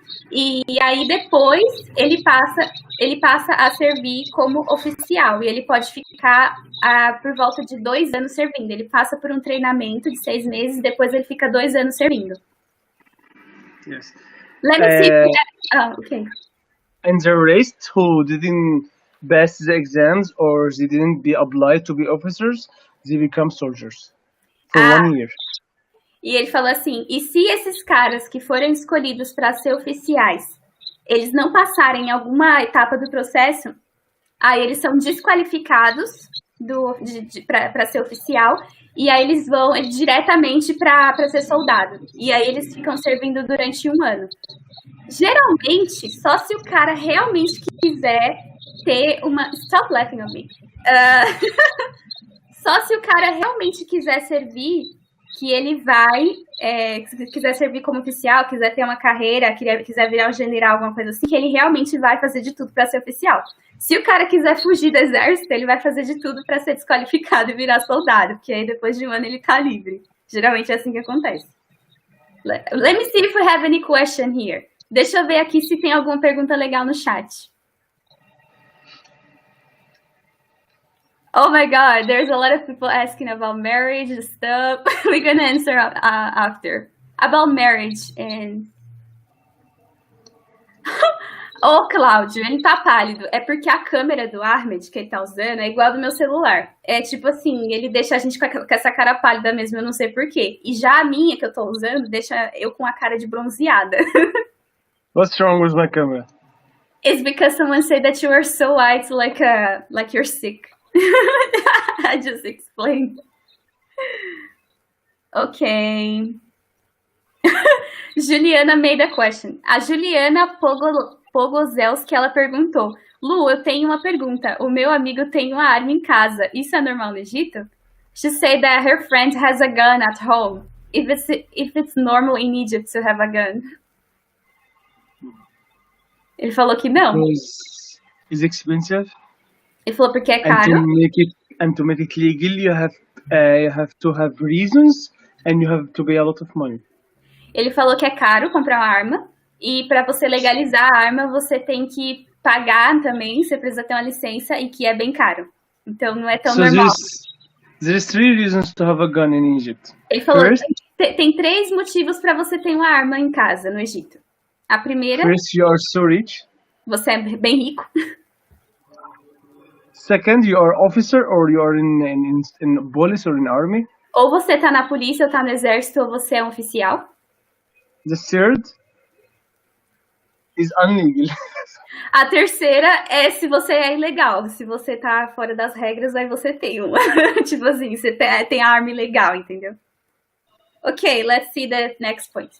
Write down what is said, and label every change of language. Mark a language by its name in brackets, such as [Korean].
[Portuguese] E aí depois ele passa a servir como oficial e ele pode ficar por volta de 2 anos servindo. Ele passa por um treinamento de 6 meses, depois ele fica 2 anos servindo. [English] Yes. Let me see. Okay. And the rest who didn't pass the exams or they didn't be applied to be officers, they become soldiers for 1 year. [Portuguese] E ele falou assim, e se esses caras que foram escolhidos para ser oficiais, eles não passarem em alguma etapa do processo, aí eles são desqualificados para ser oficial, e aí eles vão diretamente para ser soldado. E aí eles ficam servindo durante 1 ano. Geralmente, só se o cara realmente quiser ter uma... [English] Stop laughing at me. [Portuguese] Só se o cara realmente quiser servir... que ele vai, se quiser servir como oficial, quiser ter uma carreira, quiser virar um general, alguma coisa assim, que ele realmente vai fazer de tudo para ser oficial. Se o cara quiser fugir do exército, ele vai fazer de tudo para ser desqualificado e virar soldado, porque aí depois de 1 ano ele tá livre. Geralmente é assim que acontece. [English] Let me see if we have any question here. [Portuguese] Deixa eu ver aqui se tem alguma pergunta legal no chat. [English] Oh my God, there's a lot of people asking about marriage and stuff. We're gonna answer after. About marriage and... [Portuguese] Ô, Cláudio, ele tá pálido. É porque a câmera do Ahmed que ele tá usando é igual a do meu celular. É tipo assim, ele deixa a gente com essa cara pálida mesmo, eu não sei porquê. E já a minha que eu tô usando deixa eu com a cara de bronzeada. [English] What's wrong with my camera? It's because someone said that you are so white, like you're sick. I just explained. Ok. Juliana made a question. [Portuguese] A Juliana Pogozelski, ela perguntou: Lu, eu tenho uma pergunta. O meu amigo tem uma arma em casa. Isso é normal no Egito? [English] She said that her friend has a gun at home. If it's normal in Egypt to have a gun. [Portuguese] Ele falou que não. [English] Because it's expensive. [Portuguese] Ele falou porque é caro. [English] And to make it legal, you have to have reasons and you have to pay a lot of money. [Portuguese] Ele falou que é caro comprar uma arma e para você legalizar a arma você tem que pagar também, você precisa ter uma licença e que é bem caro. Então não é tão normal. [English] There's 3 reasons to have a gun in Egypt. [Portuguese] Ele falou que tem 3 motivos para você ter uma arma em casa no Egito. A primeira... [English] First, you are so rich. [Portuguese] Você é bem rico. [English] Second, you are officer or you are in police or in army. [Portuguese] Ou você tá na polícia, ou tá no exército, ou você é um oficial. [English] The third is unlegal. [Portuguese] A terceira é se você é ilegal. Se você tá fora das regras, aí você tem uma. Tipo assim, você tem a arma ilegal, entendeu? [English] Ok, let's see the next point.